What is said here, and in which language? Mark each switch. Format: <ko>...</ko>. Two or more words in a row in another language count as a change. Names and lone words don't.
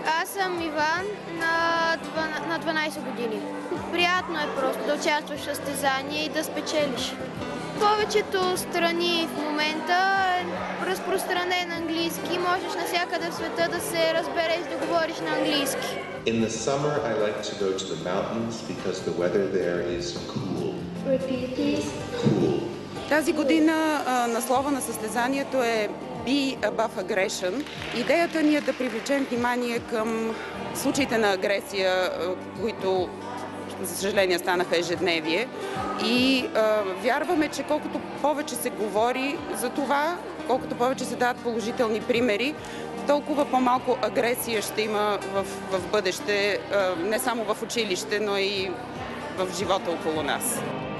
<bg>Аз съм Иван, на 12 години. Приятно е просто да участваш в състезание и да спечелиш. В повечето страни в момента е разпространен английски. Можеш навсякъде в света да се разбереш, да говориш на английски.</bg> <en>In the summer, I like to go to the mountains because the weather there is cool. Repeat, please. Cool.</en> <bg>Тази година наслова на състезанието е Be Above Aggression. Идеята ни е да привлечем внимание към случаите на агресия, които, за съжаление, станаха ежедневие. И вярваме, че колкото повече се говори за това, колкото повече се дават положителни примери, толкова по-малко агресия ще има в бъдеще, не само в училище, но и в живота около нас.</bg>